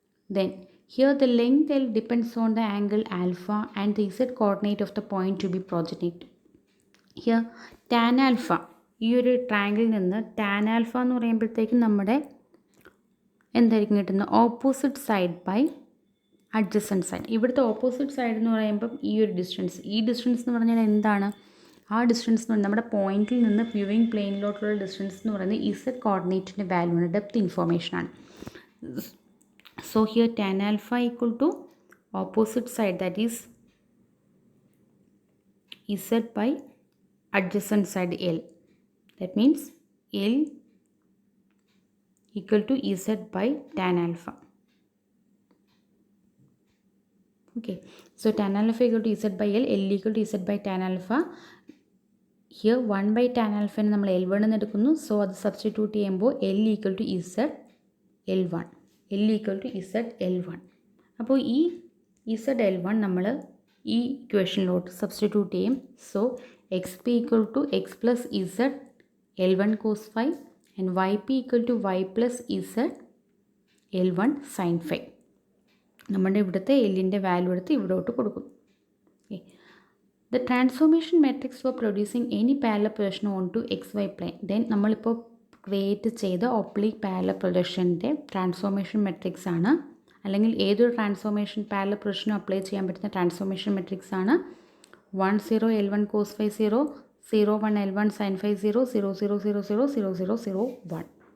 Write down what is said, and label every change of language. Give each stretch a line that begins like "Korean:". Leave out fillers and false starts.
English: Then here the length L depends on the angle alpha and the z coordinate of the point to be projected. Here tan alpha,
Malayalam: ഈ ഒരു ട്രയാങ്കിളിൽ നിന്ന് tan alpha എന്ന് പറയുമ്പോഴത്തേക്കും നമ്മുടെ എന്തായിരിക്കും കിട്ടുന്നത്,
English: Opposite side by adjacent side.
Malayalam: ഇവിടുത്തെ opposite side എന്ന് പറയുമ്പം ഈ ഒരു ഡിസ്റ്റൻസ്, ഈ ഡിസ്റ്റൻസ് എന്ന് പറഞ്ഞാൽ എന്താണ്, ആ ഡിസ്റ്റൻസ് എന്ന് പറഞ്ഞാൽ നമ്മുടെ പോയിന്റിൽ നിന്ന് വ്യൂവിംഗ് പ്ലെയിനിലോട്ടുള്ള ഡിസ്റ്റൻസ് എന്ന് പറയുന്നത് ഇസഡ് കോർഡിനേറ്റിൻ്റെ വാല്യൂ ആണ്, depth ഇൻഫോർമേഷനാണ്.
English: So here tan alpha equal to opposite side, that is z by adjacent side L. That means L equal to z by tan alpha. Okay, so tan alpha equal to z by L, L equal to z by tan alpha. Here 1 by tan alpha
Malayalam: നെ നമ്മൾ L1 എന്ന് എടുക്കുന്നു. So അത് substitute ചെയ്യുമ്പോൾ
English: L equal to z L1, L equal to z L1.
Malayalam: അപ്പോൾ ഈ z L1 നമ്മൾ ഈ ഇക്വേഷനിലോട്ട് സബ്സ്റ്റിറ്റ്യൂട്ട് ചെയ്യും.
English: So x p equal to x plus z L1 cos phi and yp equal to y plus z L1 sin phi.
Malayalam: നമ്മുടെ ഇവിടുത്തെ എല്ലിൻ്റെ value എടുത്ത് ഇവിടോട്ട് കൊടുക്കും.
English: Okay, the transformation matrix for producing any parallel projection on to x y plane.
Malayalam: Then നമ്മളിപ്പോൾ create ചെയ്ത oblique parallel പ്രൊജക്ഷൻ്റെ transformation matrix ആണ്, അല്ലെങ്കിൽ ഏതൊരു ട്രാൻസ്ഫോർമേഷൻ പാരലൽ പ്രൊജക്ഷനും അപ്ലൈ ചെയ്യാൻ പറ്റുന്ന ട്രാൻസ്ഫോർമേഷൻ മെട്രിക്സ് ആണ് 10 L1 cos phi 0, 01 L1 sin phi 0, 00000001.